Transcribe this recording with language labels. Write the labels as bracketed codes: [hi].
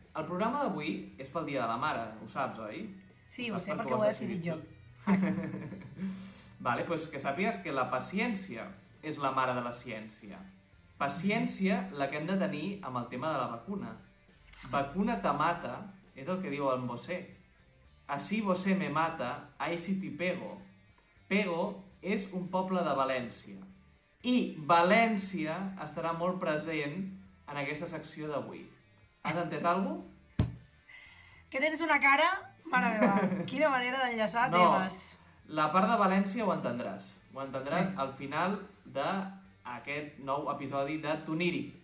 [ca] El programa d'avui és pel Dia de la Mare, ho saps, oi? Sí, ho sé, perquè ho he decidit jo. Vale, doncs que sàpigues que la paciència és la mare de la ciència. Paciència la que hem de tenir amb el tema de la vacuna. [es] Vacuna te mata, [ca] és el que diu en Bosé. [es] Así Bosé me mata, ahí sí [ca] t'hi pego. Pego és un poble de València. I València estarà molt present en aquesta secció d'avui. Has entès alguna cosa? Que tens una cara, mare meva, quina manera d'enllaçar temes. La part de València ho entendràs. Ho entendràs al final d'aquest nou episodi de Toníric.